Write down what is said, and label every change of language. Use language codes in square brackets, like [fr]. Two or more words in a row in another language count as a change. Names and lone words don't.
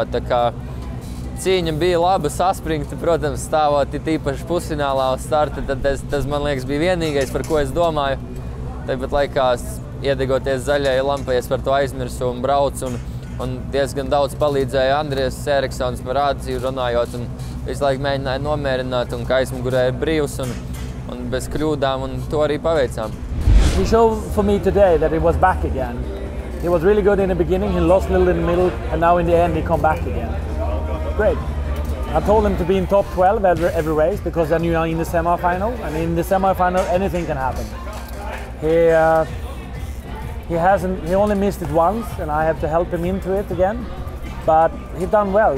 [lv] Tā kā cīņa bija laba, saspringta, protams, stāvot tīpaši pusfinālā uz starta, tad tas, man liekas, bija vienīgais, par ko es domāju. Tāpat laikā, iedegoties zaļai lampai, es par to aizmirsu un braucu un diezgan daudz palīdzēja Andries Eriksons par ārdzīvu runājot un visu laiku mēģināja nomierināt un ka aizmugurē ir brīvs un bez kļūdām un to arī paveicām. [en] He showed for me today that he was back again. He was really good in the beginning, he lost a little in the middle and now in the end he come back again. Great. I told him to be in top 12 every race because then you are in the semi-final and in the semi-final anything can happen. He only missed it once and I have to help him into it again, but he done well.